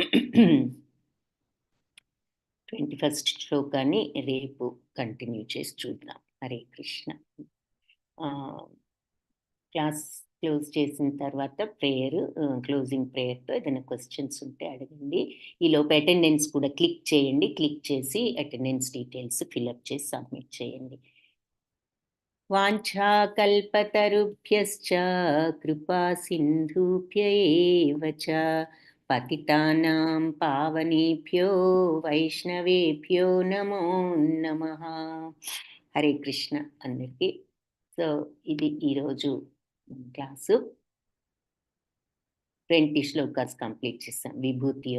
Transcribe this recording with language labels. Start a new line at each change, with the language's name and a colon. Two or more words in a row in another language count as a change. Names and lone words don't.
Telugu: 21st శ్లోకాన్ని రేపు కంటిన్యూ చేసి చూద్దాం. హరే కృష్ణ.
English: class close
Telugu: చేసిన తర్వాత
English: prayer, closing
Telugu: ప్రేయర్తో ఏదైనా క్వశ్చన్స్ ఉంటే అడగండి. ఈలోపు అటెండెన్స్ కూడా క్లిక్ చేయండి. క్లిక్ చేసి
English: attendance details fill-up
Telugu: చేసి సబ్మిట్ చేయండి.
Sanskrit: వాంఛాకల్పతరుభ్యశ్చ కృపా సింధుభ్య ఏవ చ పతితానాం పావనేభ్యో వైష్ణవేభ్యో నమో నమః.
Telugu: హరే కృష్ణ అందరికీ. సో ఇది ఈరోజు క్లాసు. 20 శ్లోకాస్ కంప్లీట్ చేశాం విభూతి